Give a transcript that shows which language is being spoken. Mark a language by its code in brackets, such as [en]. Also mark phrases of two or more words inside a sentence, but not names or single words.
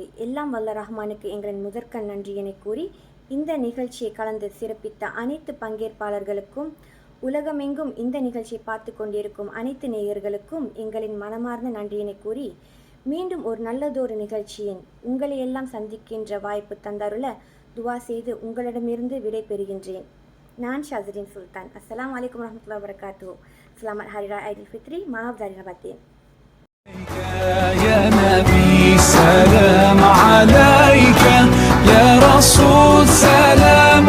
[ta] எல்லாம் வல்ல ரஹ்மானுக்கு எங்களின் முதற்கண் நன்றியினை கூறி இந்த நிகழ்ச்சியை கலந்து சிறப்பித்த அனைத்து பங்கேற்பாளர்களுக்கும் உலகமெங்கும் இந்த நிகழ்ச்சியை பார்த்து கொண்டிருக்கும் அனைத்து நேயர்களுக்கும் எங்களின் மனமார்ந்த நன்றியினை கூறி மீண்டும் ஒரு நல்லதொரு நிகழ்ச்சியின் உங்களை எல்லாம் சந்திக்கின்ற வாய்ப்பு தந்தருள துவா செய்து உங்களிடமிருந்து விடை பெறுகின்றேன். நான் ஷாசிரின் சுல்தான். [ar] السلام عليكم ورحمة الله وبركاته. [ms] Selamat Hari Raya Aidilfitri. Maaf zahir batin. [ar] يا نبي سلام عليك يا رسول سلام